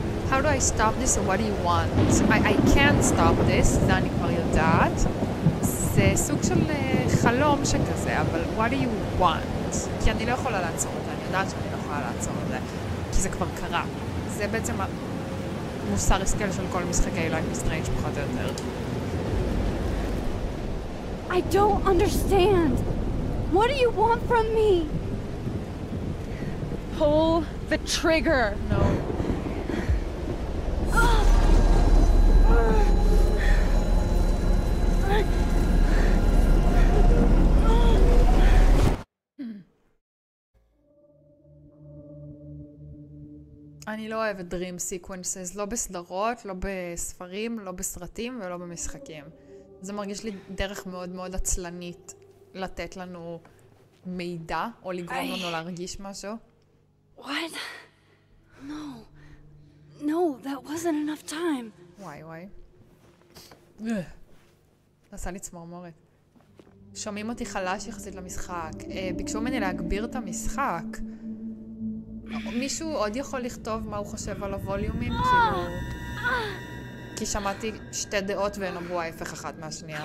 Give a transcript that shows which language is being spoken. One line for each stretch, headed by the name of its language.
English: How do I stop this or what do you want? I can't stop this,
Hebrew: זה אני כבר יודעת. זה סוג של חלום שכזה, אבל
English: what do you want?
Hebrew: כי אני לא יכולה לעצור את זה, אני יודעת שאני לא יכולה לעצור את זה, כי זה כבר קרה. זה בעצם המוסר השכל של כל משחקי לייף סטריינג פחות או יותר.
English: I don't understand. What do you want from me? Pull the trigger! No.
Hebrew: אני לא אוהבת dream sequences, לא בסדרות, לא בספרים, לא בסרטים ולא במשחקים. זה מרגיש לי דרך מאוד מאוד עצלנית לתת לנו מידע או לגרום לנו להרגיש משהו.
English: What? No, that wasn't enough time.
Hebrew: וואי. עשה לי צמרמורת. שומעים אותי חלש יחסית למשחק. ביקשו ממני להגביר את המשחק. מישהו עוד יכול לכתוב מה הוא חושב על הווליומים? כאילו... כי שמעתי שתי דעות והן אמרו ההפך אחת מהשנייה.